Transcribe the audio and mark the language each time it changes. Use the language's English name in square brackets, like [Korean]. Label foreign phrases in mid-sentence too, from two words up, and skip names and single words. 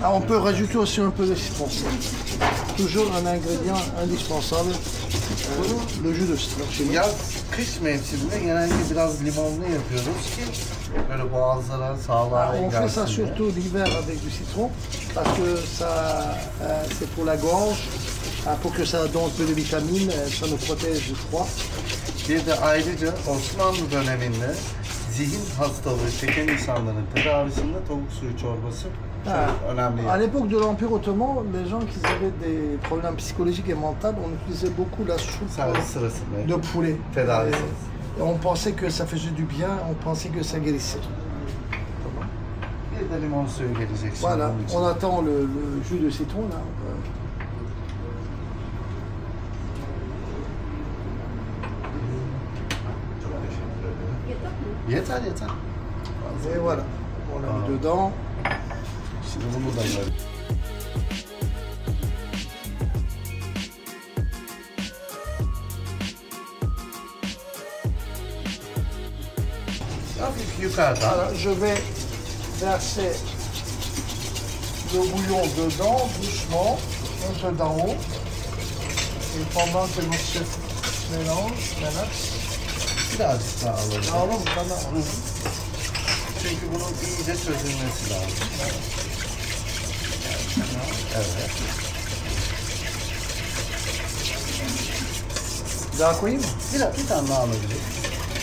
[French] Ah, on peut rajouter aussi un peu de citron. Toujours un ingrédient indispensable, le jus de citron chez nous. [Turkish] Yaz, kış mevsiminde genelde biraz limonlu yapıyoruz ki böyle boğazlara, sağlığa [French] Ah, on fait ça [Turkish] gelsin diye. [French] surtout l'hiver avec du citron parce que ça, c'est pour la gorge, pour que ça donne un peu de vitamines, ça nous protège du froid. [Turkish] Bir de ayrıca Osmanlı döneminde zihin hastalığı çeken insanların tedavisinde tavuk suyu çorbası çok [French] Ah, [Turkish] önemli. [French] à l'époque de l'Empire ottoman, les gens qui avaient des problèmes psychologiques et mentaux, on utilisait beaucoup la soupe [Turkish] Servis sırasında. [French] de poulet. [Turkish] Tedavi. [French] Et on pensait que ça faisait du bien, on pensait que ça guérissait. [Turkish] Bir de limon suyu gelecek şimdi [French] Voilà, [Turkish] bunun için. [French] on attend le jus de citron là. [Turkish] Çok teşekkür ederim. Yeter yeter. [French] Et voilà, on l'a mis dedans. [Turkish] Şimdi bunu da böyle. Hafif yukarıdan. [French] Voilà, je vais verser le bouillon dedans, doucement, un peu d'en haut. Et pendant que notre chef mélange, voilà. [Turkish] Birazcık daha alalım. [French] Alors, voilà. [Turkish] Çünkü bunun iyice çözülmesi lazım. Evet. Daha koyayım mı? Bir tane daha alabiliriz.